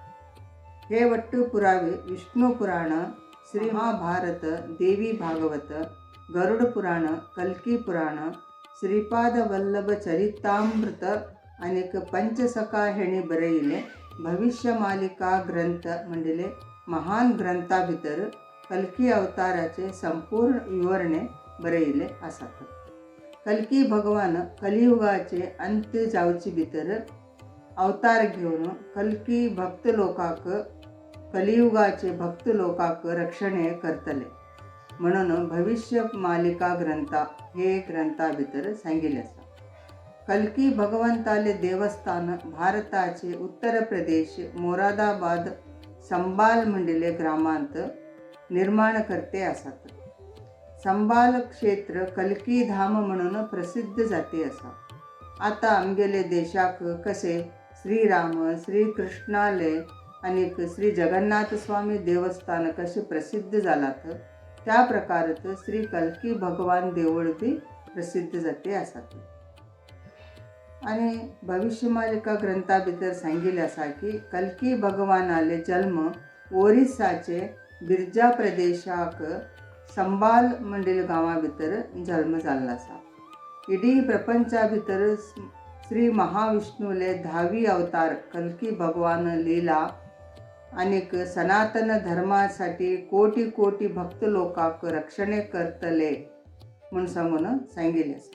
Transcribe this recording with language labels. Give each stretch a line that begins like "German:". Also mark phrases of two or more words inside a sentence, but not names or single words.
Konkani: हे वट्ट पुरावे विष्णू पुराण, श्री महाभारत, देवी भागवत, गरुड पुराण, कल्की पुराण, श्रीपाद वल्लभ चरितामृत अनेक पंचसखा हेणी बरयिल्ले भविष्य मालिका ग्रंथ म्हणले महान ग्रंथा भितर कल्की अवताराचे संपूर्ण विवरणे बरयिल्ले आसात. कल्की भगवान कलियुगाचे अंत जावचे भितर अवतार घेवन कल्की भक्त लोकाक कलियुगाचे भक्त लोकाक रक्षणे करतले म्हणून भविष्य मालिका ग्रंथा हे ग्रंथा भितर सांगिल्ले आसा. कल्की भगवंताले देवस्थान भारताचे उत्तर प्रदेश मोरादाबाद संबाल म्हणलेले ग्रामांत निर्माण करते आसात. संबाल क्षेत्र कल्की धाम म्हणून प्रसिद्ध जाते असा. आता आमगेले देशाक कसे श्रीराम, श्रीकृष्णाले आणि श्री जगन्नाथ स्वामी देवस्थान कसे प्रसिद्ध जालात त्या प्रकारात श्री कल्की भगवान देवळ बी प्रसिद्ध जाते आसात. आणि भविष्य मालिका ग्रंथा भितर सांगिल्ले आसा की कल्की भगवानाले जन्म ओरिसाचे बिरजा प्रदेशाक संबाल मंडल गांवा भितर जन्म जाल्लो आसा. इडी प्रपंचा भितर श्री महाविष्णूले 10वी अवतार कल्की भगवान लीला अनेक सनातन धर्मासाठी कोटी कोटी भक्त लोकांक रक्षणे करतले म्हणून सांगून सांगिल्ले आसा.